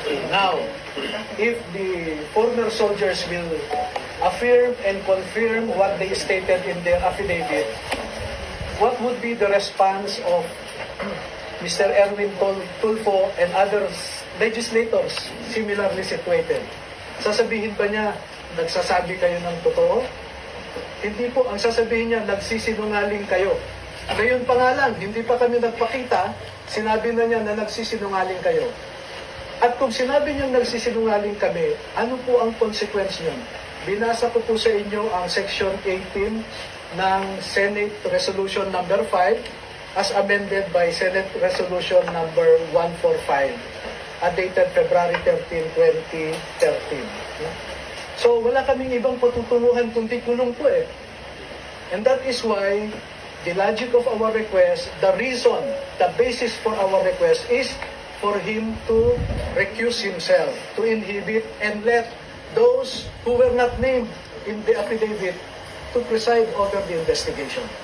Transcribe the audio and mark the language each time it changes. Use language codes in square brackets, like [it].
[en] Now, if the former soldiers will affirm and confirm what they stated in their affidavit, what would be the response of Mr. Erwin Tulfo and other legislators similarly situated? [tl] Sasabihin ba niya, nagsasabi kayo ng totoo? Hindi po. Ang sasabihin niya, nagsisinungaling kayo. Ngayon pa nga lang, hindi pa kami nagpakita, sinabi na niya na nagsisinungaling kayo. At kung sinabi niya nagsisinungaling kami, ano po ang consequence niyon? Binasa ko po sa inyo ang [en] Section 18 ng Senate Resolution number 5 as amended by Senate Resolution number 145 dated February 13, 2013. [tl] So wala kaming ibang patutunguhan kundi kulong po eh. [en] And that is why the logic of our request, the reason, the basis for our request is for him to recuse himself, to inhibit and let those who were not named in the affidavit to preside over the investigation.